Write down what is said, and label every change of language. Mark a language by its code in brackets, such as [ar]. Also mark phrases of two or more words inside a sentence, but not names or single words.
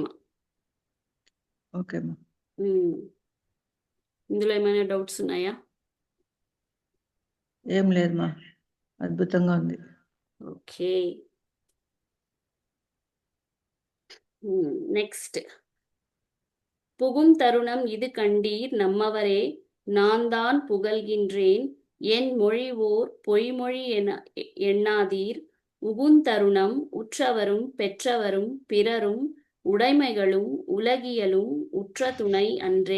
[te] ఓకే. ఇందులో ఏమైనా డౌట్స్ ఉన్నాయా? ఏం లేదు మా, అద్భుతంగా ఉంది. [en] okay, next. [ta] புகும் தருணம் இது கண்டீர் நம்மவரே, நான் தான் புகழ்கின்றேன் என் மொழிவோர் பொய்மொழி எண்ணாதீர். உகுந்தருணம் உற்றவரும் பெற்றவரும் பிறரும் உடைமைகளும் உலகியலும் உற்ற துணை அன்றே.